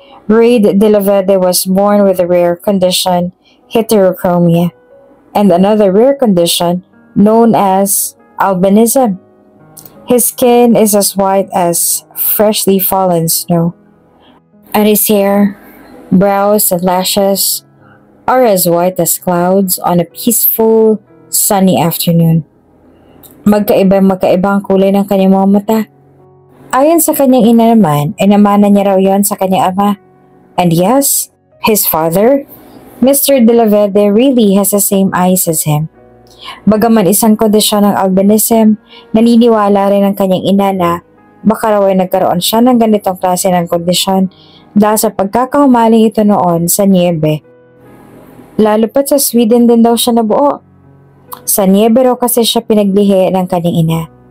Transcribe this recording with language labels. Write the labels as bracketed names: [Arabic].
[English] Ray De La Verde was born with a rare condition, heterochromia, and another rare condition known as albinism. His skin is as white as freshly fallen snow, and his hair, brows, and lashes are as white as clouds on a peaceful, sunny afternoon. [Filipino] Magkaiba ang kulay ng kanyang mga mata. Ayon sa kanyang ina naman, ay namana niya raw yon sa kanyang ama. [English] And yes, his father, Mr. De La Verde, really has the same eyes as him. [Filipino] Bagaman isang kondisyon ng albinism, naniniwala rin ang kanyang ina na baka raw ay nagkaroon siya ng ganitong klase ng kondisyon dahil sa pagkakahumaling ito noon sa niebe. Lalo pat sa Sweden din daw siya nabuo. Sa niebe raw kasi siya pinaglihi ng kanyang ina.